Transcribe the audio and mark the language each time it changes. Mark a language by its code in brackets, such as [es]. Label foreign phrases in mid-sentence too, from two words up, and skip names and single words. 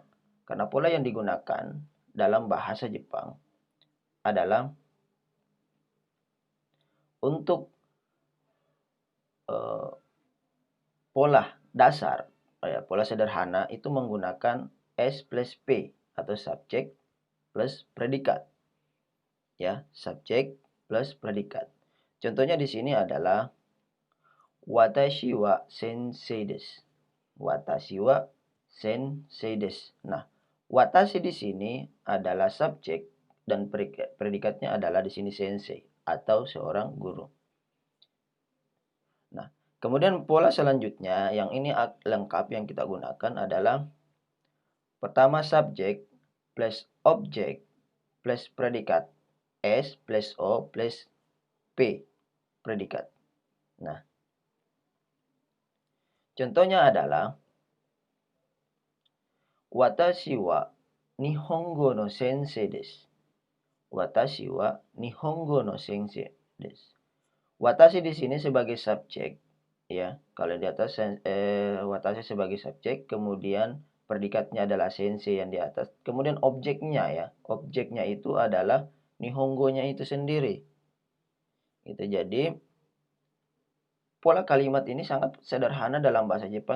[id] Karena pola yang digunakan dalam bahasa Jepang adalah untuk pola dasar, pola sederhana itu menggunakan S plus P atau subjek plus predikat. Ya, subjek plus predikat. Contohnya di sini adalah [ja] 私は先生です. 私は先生です. [id] Nah, watashi di sini adalah subjek dan predikatnya adalah di sini sensei atau seorang guru. Nah, kemudian pola selanjutnya yang ini lengkap yang kita gunakan adalah pertama subjek plus objek plus predikat S plus O plus P predikat. Nah, contohnya adalah [ja] 私は日本語の先生です. 私は日本語の先生です. [id] Watashi di sini sebagai subjek, ya. Kalau di atas watashi sebagai subjek, kemudian predikatnya adalah sensei yang di atas. Kemudian objeknya ya, objeknya itu adalah nihongonya itu sendiri. Gitu. Jadi pola kalimat ini sangat sederhana dalam bahasa Jepang.